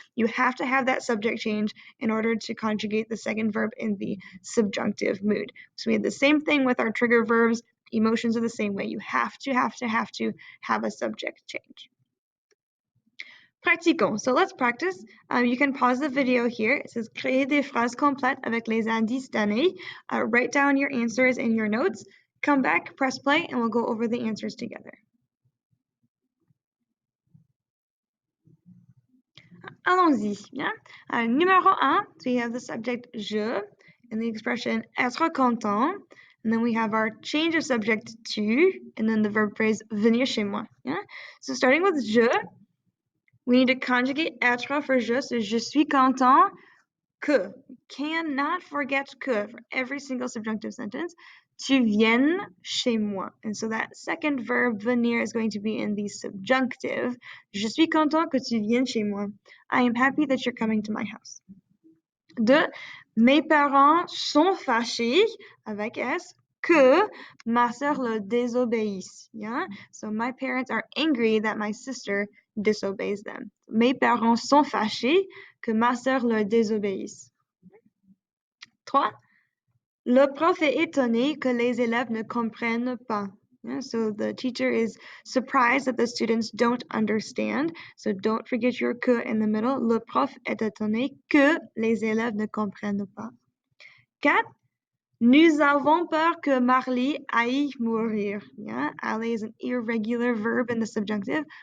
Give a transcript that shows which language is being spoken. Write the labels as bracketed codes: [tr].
[en] You have to have that subject change in order to conjugate the second verb in the subjunctive mood. So we had the same thing with our trigger verbs. Emotions are the same way. You have to have a subject change. [fr] Pratiquons. [en] So let's practice. You can pause the video here. It says [fr] créer des phrases complètes avec les indices donnés. [en] Write down your answers in your notes. Come back, press play, and we'll go over the answers together. Allons-y. Yeah? Numéro 1, so we have the subject je and the expression être content. And then we have our change of subject to, and then the verb phrase [fr] venir chez moi. [en] Yeah? So starting with je, we need to conjugate être for je, so [fr] je suis content que. [en] Cannot forget que for every single subjunctive sentence. [fr] Tu viennes chez moi. [en] And so that second verb, venir, is going to be in the subjunctive. [fr] Je suis content que tu viennes chez moi. [en] I am happy that you're coming to my house. 2. [fr] Mes parents sont fâchés, avec S, que ma sœur le désobéisse. [en] Yeah? So my parents are angry that my sister disobeys them. [fr] Mes parents sont fâchés que ma sœur le désobéisse. 3. Le prof est étonné que les élèves ne comprennent pas. [en] Yeah, so the teacher is surprised that the students don't understand. So don't forget your que in the middle. [fr] Le prof est étonné que les élèves ne comprennent pas. 4. Nous avons peur que Marley aille mourir. [en] Yeah, aller is an irregular verb in the subjunctive.